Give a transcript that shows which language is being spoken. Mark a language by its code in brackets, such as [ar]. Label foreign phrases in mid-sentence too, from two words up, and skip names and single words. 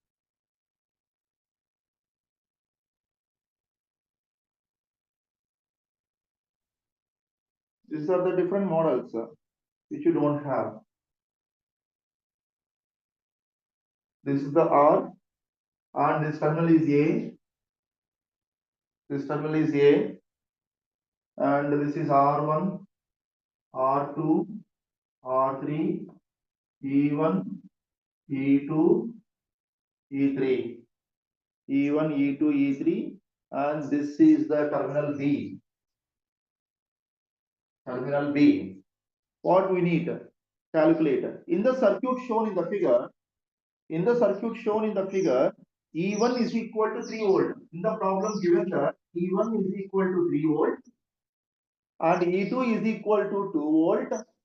[en] these are the different models which you don't have. This is the R, and this terminal is A. This terminal is A, and this is R1, R2, R3, E1, E2, E3, E1, E2, E3, and this is the terminal B. Terminal B. What we need? Calculator. In the circuit shown in the figure, E1 is equal to 3 volt. In the problem given that E1 is equal to 3 volt and E2 is equal to 2 volt.